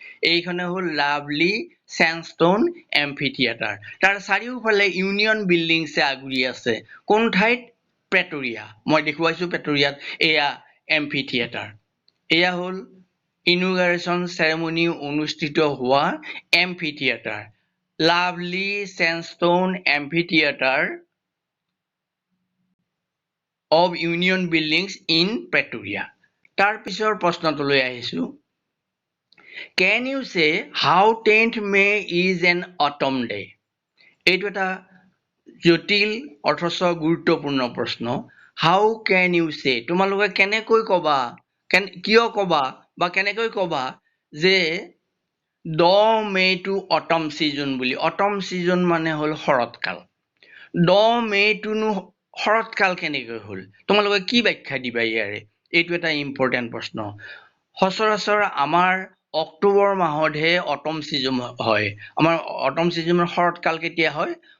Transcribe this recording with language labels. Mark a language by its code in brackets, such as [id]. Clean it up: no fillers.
[as] এইখনে হ'ল lovely চেণ্ডষ্টোন amphi theatre তাৰ চাৰিওফালে ইউনিয়ন বিল্ডিংছে আগুৰি আছে কোন ঠাইত প্ৰেটৰিয়া মই দেখুৱাইছো প্ৰেটৰিয়াত এয়া এম্ফি থিয়েটাৰ এয়া হ'ল ইনোগ্ৰেশ্যন চেৰেমনি অনুষ্ঠিত হোৱা amphi theatre lovely চেণ্ডষ্টোন amphi theatre [en] of union buildings in Pretoria. [as] তাৰ পিছৰ প্ৰশ্নটোলৈ আহিছো [en] Can you say how 10th May is an autumn day? [as] এইটো এটা জটিল অথচ গুৰুত্বপূৰ্ণ প্ৰশ্ন [en] How can you say [as] তোমালোকে কেনেকৈ কবা কিয় কবা বা কেনেকৈ কবা যে [en] 10 May to autumn season [as] বুলি [en] autumn season [as] মানে হ'ল শৰৎকাল 10 May to শৰৎকাল কেনেকৈ হ'ল তোমালোকে কি ব্যাখ্যা দিবা ইয়াৰে এইটো এটা ইম্পৰ্টেন্ট প্ৰশ্ন সচৰাচৰ আমাৰ অক্টোবৰ মাহতহে অটম সিজন হয় আমাৰ অটম সিজনৰ শৰৎকাল কেতিয়া হয়